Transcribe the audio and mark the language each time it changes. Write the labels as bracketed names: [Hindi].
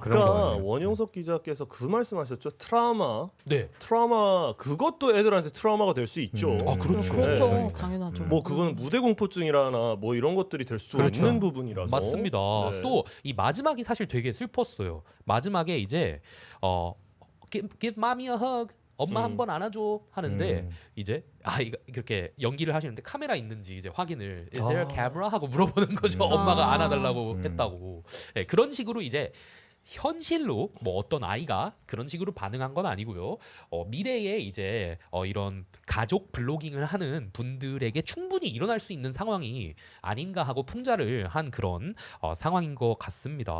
[Korean] 그런 거네요. 원영석 기자께서 그 말씀하셨죠. 트라우마 네. 그것도 애들한테 트라우마가 될 수 있죠. 그렇죠. 그렇죠. 네. 당연하죠. 뭐 그건 무대 공포증이라나 뭐 이런 것들이 될 수 그렇죠. 있는 부분이라서 맞습니다. 네. 또 이 마지막이 사실 되게 슬펐어요. 마지막에 이제 [English] give mommy a hug. [Korean] 엄마 한 번 안아줘 하는데 이제 아이가 그렇게 연기를 하시는데 카메라 있는지 이제 확인을 [English] is there a camera [Korean] 하고 물어보는 거죠. 엄마가 안아달라고 했다고. 네, 그런 식으로 이제 현실로 뭐 어떤 아이가 그런 식으로 반응한 건 아니고요. 미래에 이제 이런 가족 블로깅을 하는 분들에게 충분히 일어날 수 있는 상황이 아닌가 하고 풍자를 한 그런 상황인 것 같습니다.